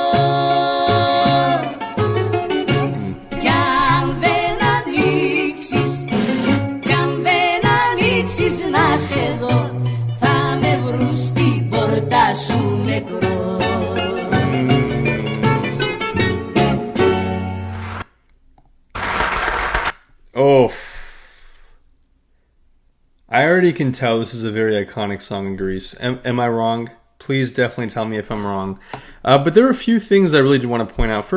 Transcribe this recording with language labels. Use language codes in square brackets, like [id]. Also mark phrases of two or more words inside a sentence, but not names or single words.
[el] Κι αν δεν ανοίξεις να σε δω, θα με βρουν στην πόρτα σου νεκρό. [en] Oh. I already can tell this is a very iconic song in Greece. Am I wrong? Please definitely tell me if I'm wrong. But there are a few things I really do want to point out.